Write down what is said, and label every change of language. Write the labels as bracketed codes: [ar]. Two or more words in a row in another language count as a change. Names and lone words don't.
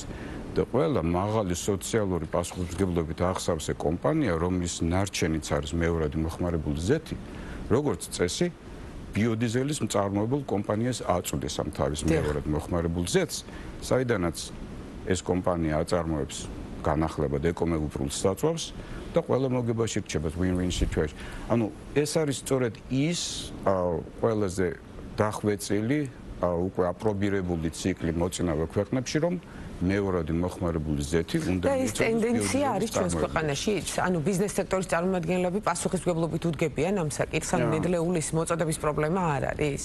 [ka] და ყველა მაღალი სოციალური პასუხისმგებლობით აღსავსე კომპანია, რომლის ნარჩენიც არის მეორადი მოხმარებული ზეთი, როგორც წესი, ბიოდიზელის მწარმოებელ კომპანიას აწვდის ამ თავის მეორად მოხმარებულ ზეთს, საიდანაც ეს კომპანია აწარმოებს განახლებად ეკომეგობრულ საწვავს და ყველა მოგებაში რჩება [en] win-win situation. [ka] ანუ ეს არის სწორედ ის ყველაზე დახვეწილი, უკვე აპრობირებული ციკლი მოწინავე ქვეყნებში, რომ მეორადი მოხმარებული ზეთი უნდა და ეს ტენდენცია არის ჩვენს ქვეყანაში, ანუ ბიზნეს სექტორის წარმომადგენლები პასუხისმგებლობით უდგებიან ამ საკითხს, ანუ ნედლეულის მოწოდების პრობლემა არ არის?